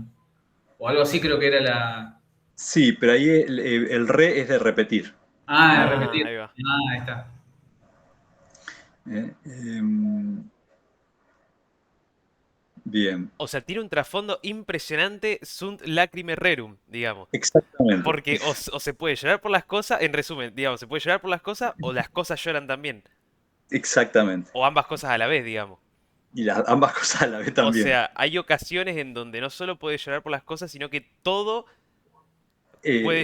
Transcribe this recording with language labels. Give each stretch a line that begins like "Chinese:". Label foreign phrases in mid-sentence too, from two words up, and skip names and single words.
Spanish: O algo así creo que era la... Sí, pero ahí el re es de repetir. Ah, de Ah, repetir. ahí va. Ah, ahí está. Eh, bien, O sea, tiene un trasfondo impresionante
Latin: sunt lacrime rerum,
Spanish: digamos. exactamente, Porque o se puede llorar por las cosas, en resumen, digamos, se puede llorar por las cosas o las cosas lloran también. exactamente. O ambas cosas a la vez, digamos. Y ambas cosas a la vez O también. sea, hay ocasiones en donde no solo puede llorar por las cosas, sino que todo puede